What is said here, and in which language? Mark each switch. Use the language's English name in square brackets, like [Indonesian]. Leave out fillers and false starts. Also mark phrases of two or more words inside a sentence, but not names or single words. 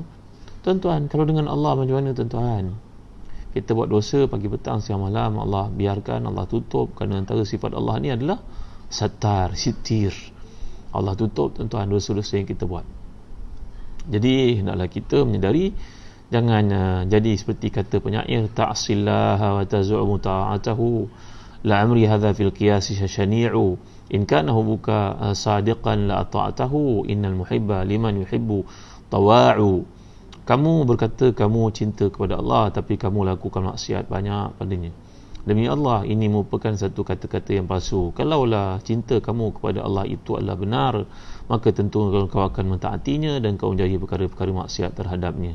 [Malay] Tuan-tuan, kalau dengan Allah macam mana tuan-tuan? Kita buat dosa pagi petang siang malam, Allah biarkan, Allah tutup, kerana antara sifat Allah ni adalah satar, sitir. Allah tutup tuan-tuan dosa-dosa yang kita buat. Jadi hendaklah kita menyedari, jangan jadi seperti kata penyair, [Arabic] تعصي الإله وتزعم طاعته لعمري هذا في القياس شنيع إن كان حبك صادقا لأطعته إن المحب لمن يحب مطيع. [Malay] Kamu berkata kamu cinta kepada Allah, tapi kamu lakukan maksiat banyak padanya. Demi Allah, ini merupakan satu kata-kata yang palsu. Kalaulah cinta kamu kepada Allah itu adalah benar, maka tentu kau akan mentaatinya dan kau menjadi perkara-perkara maksiat terhadapnya.